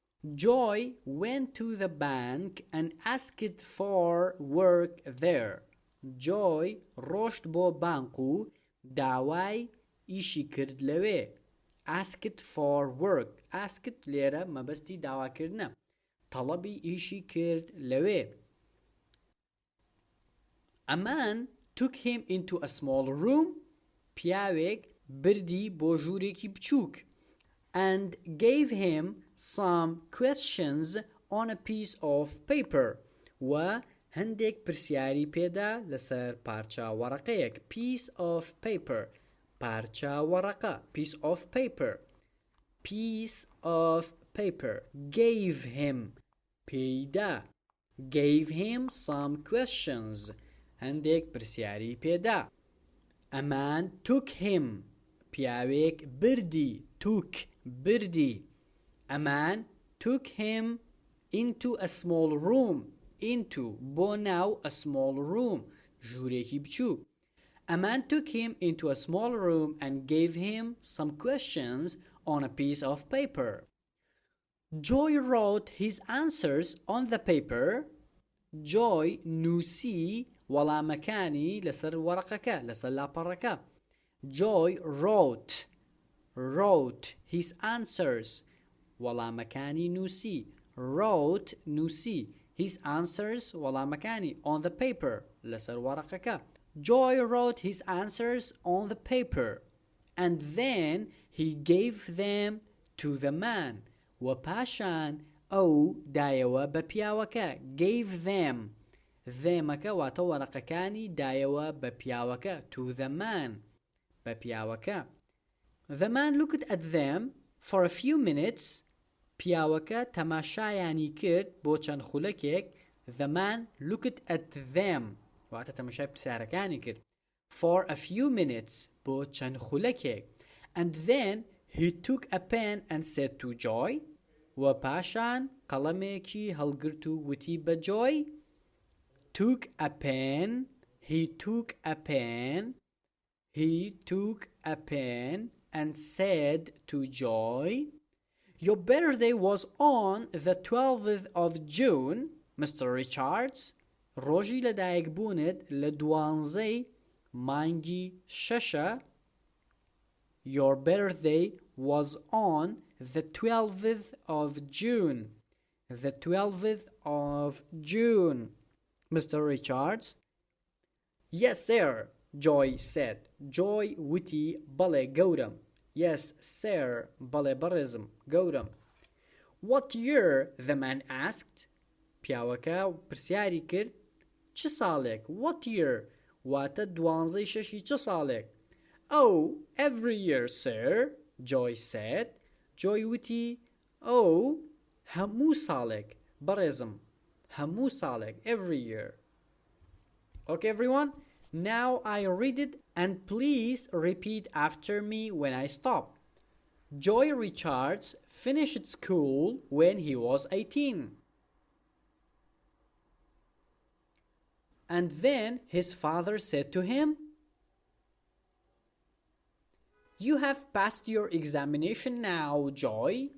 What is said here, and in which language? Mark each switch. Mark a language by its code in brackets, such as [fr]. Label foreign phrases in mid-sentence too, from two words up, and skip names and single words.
[en] Joy went to the bank and asked for work there. [ckb] Joy ڕۆشت بۆ بانق و داوای ئیشی کرد لەوێ. [en] Asked for work. Asked [ckb] لێرە مەبەستی داواکردنە. تەڵەبی ئیشی کرد لەوێ. [en] A man took him into a small room. [ckb] پیاوێک بردی بۆ ژوورێکی بچووک. [en] And gave him some questions on a piece of paper. [ckb] و هەندێک پرسیاری پێدا لەسەر پارچە وەرەقەیەک. [en] Piece of paper. [ckb] پارچە وەرەقە. [en] Piece of paper. Piece of paper. Gave him. پێیدا. Gave him some questions. [ckb] هەندێک پرسیاری پێدا. [en] A man took him. [ckb] پیاوێک بردی. [en] Took. بردی. A man took him into a small room. Into [ckb] بۆ ناو [en] a small room. [ckb] ژوورێکی بچوو. [en] A man took him into a small room and gave him some questions on a piece of paper. Joy wrote his answers on the paper. [ckb] Joy نووسی وەڵامەکانی لەسەر وەرەقەکە لەسەر لاپەڕەکە. [en] Joy wrote his answers [ckb] وەڵامەکانی نووسی. [en] Wrote نووسی his answers وەڵامەکانی on the paper [ckb] لەسەر وەرەقەکە. [en] Joy wrote his answers on the paper and then he gave them to the man. [ckb] و پاشان ئەو دایەوە بە پیاوەکە. [en] Gave them. [ckb] Themەکە واتە وەرەقەکانی دایەوە بە پیاوەکە. [en] To the man. [ckb] بە پیاوەکە. [en] The man looked at them for a few minutes. [ckb] پیاوەکە تەماشایانی کرد بۆ چەند خولەکێک. [en] The man looked at them. [ckb] واتە تەماشای پرسیارەکانی کرد. [en] For a few minutes. [ckb] بۆ چەند خولەکێک. [en] And then he took a pen and said to Joy. [ckb] و پاشان قەڵەمێکی هەڵگرت و وتی بە Joy. [en] Took a pen. He took a pen. He took a pen and said to Joy. Your birthday was on the 12th of June, Mr. Richards. [ckb] ڕۆژی لەدایکبوونت لە 12ی مانگی شەشە. [en] Your birthday was on the 12th of June. The 12th of June, Mr. Richards. Yes, sir, Joy said. [ckb] Joy وتی بەڵێ گەورم. [en] Yes, sir, [ckb] بەڵێ بەڕێزم گەورم. [en] What year? The man asked. [ckb] پیاوەکە پرسیاری کرد چ ساڵێک. [en] What year? [ckb] واتە 12ی شەشی چ ساڵێک. [en] Oh, every year, sir, Joy said. [ckb] Joy وتی Oh, هەموو ساڵێک بەڕێزم. هەموو ساڵێک. [en] Every year. Okay, everyone? Now I read it and please repeat after me when I stop. Joy Richards finished school when he was 18. And then his father said to him, You have passed your examination now, Joy.